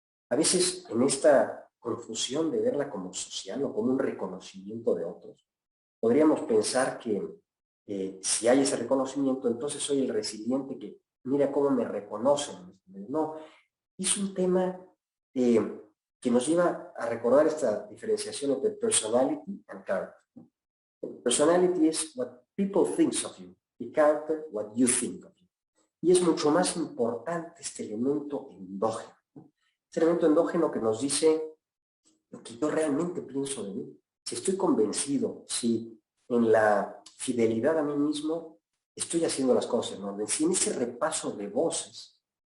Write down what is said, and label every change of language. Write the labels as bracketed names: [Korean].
[Spanish] A veces en esta confusión de verla como social o como un reconocimiento de otros, podríamos pensar que si hay ese reconocimiento, entonces soy el resiliente que mira cómo me reconocen. No, es un tema que nos lleva a recordar esta diferenciación entre [English] personality and character. Personality es what people think of you y character what you think of you. [Spanish] Y es mucho más importante este elemento endógeno, ¿no? Este elemento endógeno que nos dice lo que yo realmente pienso de mí. Si estoy convencido, si en la fidelidad a mí mismo estoy haciendo las cosas en orden, si en ese repaso de voces,